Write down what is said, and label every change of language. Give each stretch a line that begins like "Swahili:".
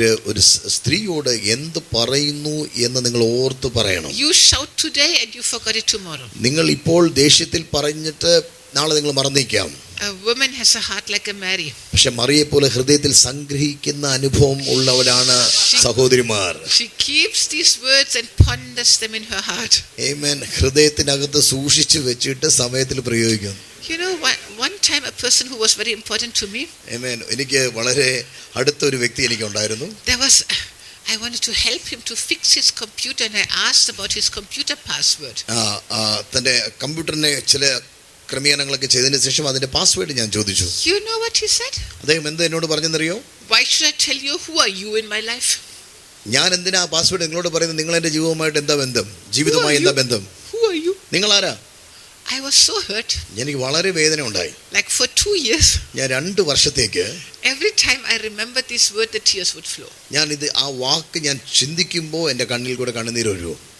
Malayalam: ഒരു സ്ത്രീയോട് എന്ത് പറയുന്നു എന്ന് നിങ്ങൾ ഓർത്ത് പറയണം.
English: You shout today and you forgot it tomorrow.
Malayalam: നിങ്ങൾ ഇപ്പോൾ ദേഷ്യത്തിൽ പറഞ്ഞിട്ട് നാളെ നിങ്ങൾ മറന്നേക്കാം.
English: A woman has a heart like a Mary.
Malayalam: പക്ഷെ മറിയെ പോലെ ഹൃദയത്തിൽ സംഗ്രഹിക്കുന്ന അനുഭവം ഉള്ളവരാണ് സഹോദരിമാർ.
English: She keeps these words and ponders them in her heart. Amen.
Malayalam: ഹൃദയത്തിനകത്ത് സൂക്ഷിച്ചു വെച്ചിട്ട് സമയത്തിൽ പ്രയോഗിക്കുന്നു.
English: You know, one time a person who was very important to me. Amen.
Malayalam: എനിക്ക് വളരെ അടുത്ത ഒരു വ്യക്തി എനിക്ക് ഉണ്ടായിരുന്നു.
English: I wanted to help him to fix his computer and I asked about his computer password.
Malayalam: തന്റെ കമ്പ്യൂട്ടറിനെ ചില ക്രമീകരണങ്ങളൊക്കെ ചെയ്തതിനു ശേഷം അതിന്റെ പാസ്വേഡ് ഞാൻ ചോദിച്ചു.
English: You know what he said?
Malayalam: അദ്ദേഹം എന്താ എന്നോട് പറഞ്ഞെന്നറിയോ?
English: Why should I tell you? Who are you in my life?
Malayalam: ഞാൻ എന്തിനാ പാസ്വേഡ് നിങ്ങളോട് പറയുന്നത്? നിങ്ങൾ എന്റെ ജീവിതവുമായിട്ട് എന്താ ബന്ധം? ജീവിതവുമായി എന്താ ബന്ധം?
English: Who are you?
Malayalam: നിങ്ങൾ ആരാ?
English: I was so hurt.
Malayalam: എനിക്ക് വളരെ വേദന ഉണ്ടായി.
English: Like for 2 years.
Malayalam: ഞാൻ 2 വർഷത്തേക്ക്
English: every time I remember this word, the tears would flow.
Malayalam: ഞാൻ ഇത് ആ വാക്ക് ഞാൻ ചിന്തിക്കുമ്പോൾ എൻ്റെ കണ്ണിൽ കൂടെ കണ്ണുനീർ വരും.